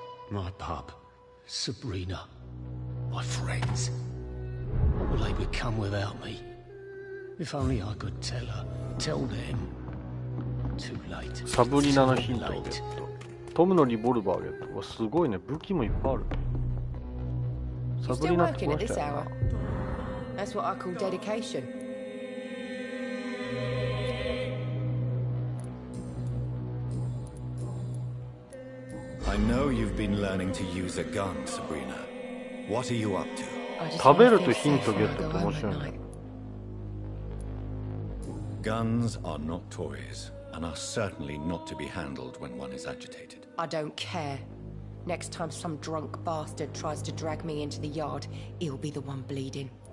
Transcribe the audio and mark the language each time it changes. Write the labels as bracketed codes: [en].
[en] My pub, Sabrina, my friends. What will they become without me? If only I could tell her, tell them. Too late. [ja] サブリナのヒントをゲット。トムのリボルバーをゲット。すごいね、武器もいっぱいある。サブリナってこの人やな。 [en] That's what I call dedication. I know you've been learning to use a gun, Sabrina. What are you up to? [ja] 食べるとヒントゲットって面白いね。 [en] Guns are not toys, and are certainly not to be handled when one is agitated. I don't care. Next time some drunk bastard tries to drag me into the yard, he'll be the one bleeding.